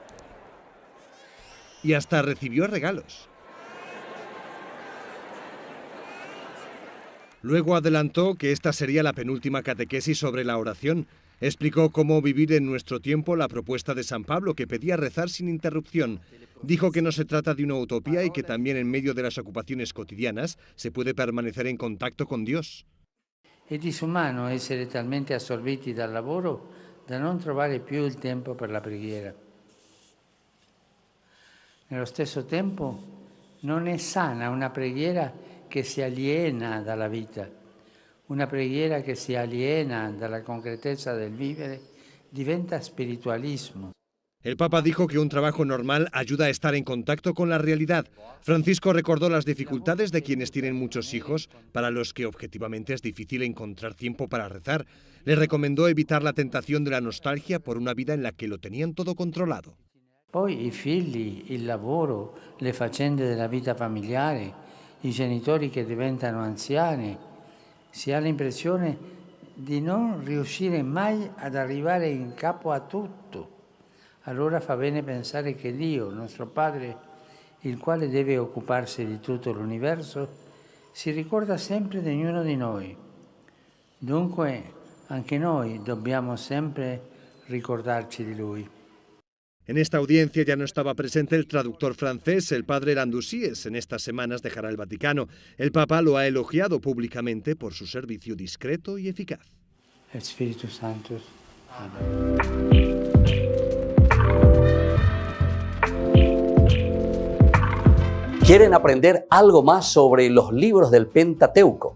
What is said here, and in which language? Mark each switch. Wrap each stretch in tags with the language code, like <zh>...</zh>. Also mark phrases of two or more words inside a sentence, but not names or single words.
<es>Y hasta recibió regalos. Luego adelantó que esta sería la penúltima catequesis sobre la oración. Explicó cómo vivir en nuestro tiempo la propuesta de San Pablo, que pedía rezar sin interrupción. Dijo que no se trata de una utopía y que también en medio de las ocupaciones cotidianas se puede permanecer en contacto con Dios.</es> <it>È disumano essere talmente assorbiti dal lavoro da non trovare più il tempo per la preghiera. Nello stesso tempo non è sana una preghiera che si aliena dalla vita. Una preghiera che si aliena dalla concretezza del vivere diventa spiritualismo.</it> <es>El Papa dijo que un trabajo normal ayuda a estar en contacto con la realidad. Francisco recordó las dificultades de quienes tienen muchos hijos, para los que objetivamente es difícil encontrar tiempo para rezar. Les recomendó evitar la tentación de la nostalgia por una vida en la que lo tenían todo controlado.</es> <it>Poi i figli, il lavoro, le faccende della vita familiare, i genitori che diventano anziani. Si ha l'impressione di non riuscire mai ad arrivare in capo a tutto. Allora fa bene pensare che Dio, nostro Padre, il quale deve occuparsi di tutto l'universo, si ricorda sempre di ognuno di noi. Dunque anche noi dobbiamo sempre ricordarci di Lui.</it> <es>En esta audiencia ya no estaba presente el traductor francés, el padre Landousies. En estas semanas dejará el Vaticano. El Papa lo ha elogiado públicamente por su servicio discreto y eficaz. El Espíritu Santo. ¿Quieren aprender algo más sobre los libros del Pentateuco?</es>